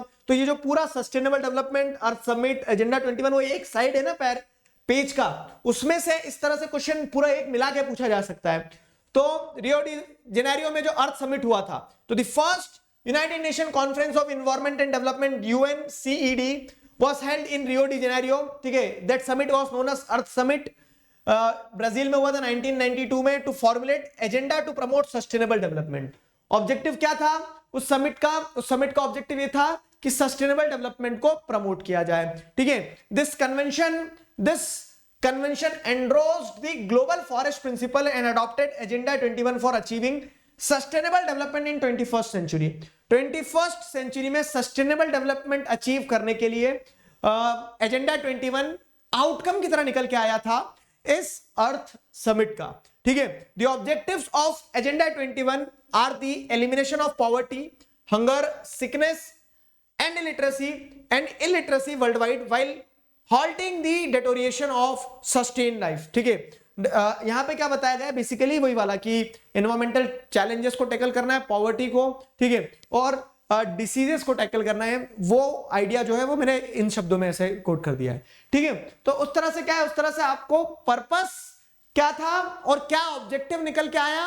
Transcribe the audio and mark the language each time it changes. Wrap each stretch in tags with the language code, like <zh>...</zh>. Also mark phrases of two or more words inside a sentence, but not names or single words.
<hi>तो ये जो पूरा</hi> <en>sustainable development Earth Summit Agenda 21,</en> <hi>वो एक साइड है ना पेज का, उसमें से इस तरह से क्वेश्चन पूरा एक मिला के पूछा जा सकता है। तो रियो डी जेनेरियो में जो</hi> <en>Earth Summit</en> <hi>हुआ था, तो</hi> <en>The First United Nation Conference of Environment and Development UNCED was held in Rio de Janeiro।</en> <hi>ठीक है,</hi> <en>That summit was known as Earth Summit.</en> <hi>ब्राजील में हुआ था 1992 में,</hi> <en>to formulate agenda to promote sustainable development.</en> <hi>ऑब्जेक्टिव क्या था उस समिट का? उस समिट का ऑब्जेक्टिव ये था कि</hi> <en>sustainable development</en> <hi>को प्रमोट किया जाए। ठीक है,</hi> <en>दिस convention endorsed the global forest principle and adopted agenda 21 for achieving sustainable development in 21st century। 21st century</en> <hi>में</hi> <en>sustainable development</en> <hi>अचीव करने के लिए एजेंडा 21 आउटकम की तरह निकल के आया था इस</hi> <en>Earth Summit</en> <hi>का। ठीक है,</hi> <en>The objectives of Agenda 21 are the elimination of poverty, hunger, sickness and illiteracy worldwide while halting the deterioration of sustained life।</en> <hi>ठीक है, यहां पे क्या बताया गया? बेसिकली वही वाला कि</hi> <en>environmental challenges</en> <hi>को टैकल करना है, पॉवर्टी को, ठीक है, और डिसीजेस को टैकल करना है। वो आइडिया जो है वो मैंने इन शब्दों में ऐसे कोट कर दिया है। ठीक है, तो उस तरह से क्या है, उस तरह से आपको पर्पस क्या था और क्या ऑब्जेक्टिव निकल के आया।</hi>